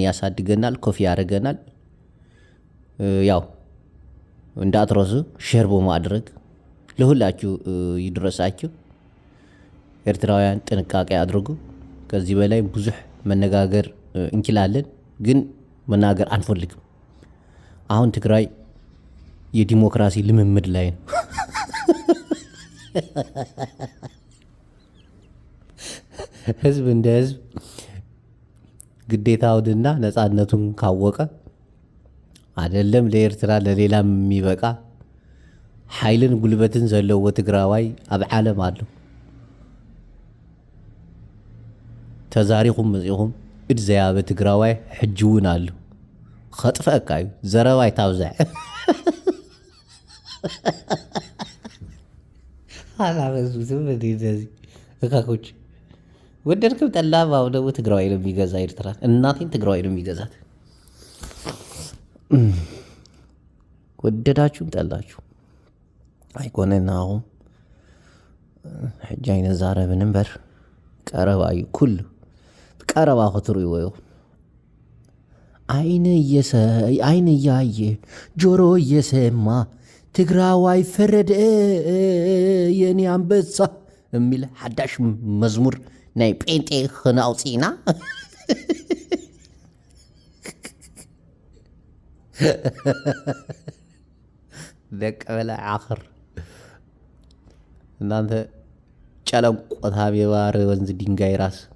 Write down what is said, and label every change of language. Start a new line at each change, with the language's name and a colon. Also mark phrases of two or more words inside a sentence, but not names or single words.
Amharic: ያሳድገናል፣ ኮፊ ያደርገናል። ያው እንዳትረሱ ሼር በማድረግ ለሁላችሁ ይድረሳችሁ። ኤርትራውያን ጥንቃቄ አድርጉ። ከዚህ በላይ ብዙሕ መነጋገር እንችላለን፣ ግን መናገር አንፈልግም። አሁን ትግራይ የዲሞክራሲ ልምምድ ላይ ነው። ህዝብ እንደ ህዝብ ግዴታውንና ነፃነቱን ካወቀ አይደለም ለኤርትራ ለሌላም የሚበቃ ኃይልን ጉልበትን
Tigrinya: ዘለዎ ትግራዋይ ኣብ ዓለም ኣሎ። ተዛሪኹም መፂኹም እድ ዘያበ ትግራዋይ ሕጂ እውን ኣሎ። ከጥፈአካ እዩ ዘረባይ ታብዛዕ
Amharic: አላበዙትም እንደዚህ እካኮች። ወደድክም ጠላም አሁን ደግሞ ትግራዋይ ነው የሚገዛ ኤርትራ። እናቴን ትግራዋይ ነው የሚገዛት። ወደዳችሁም ጠላችሁ ኣይኮነና አሁን
Tigrinya: ሕጂ ኣይነዛረብን እምበር ቀረባ እዩ ኩሉ ቀረባ ክትርእይዎ ኢኹም።
Amharic: አይን እያየ ጆሮ እየሰማ ትግራዋይ ፈረደ የኔ አንበሳ የሚል
Tigrinya: ሓዳሽ መዝሙር ናይ ጴንጤ ክነውፂና
Amharic: ደቀ በላይ ዓኽር እናንተ ጨለንቆታ የባህር ወንዝ ድንጋይ ራስ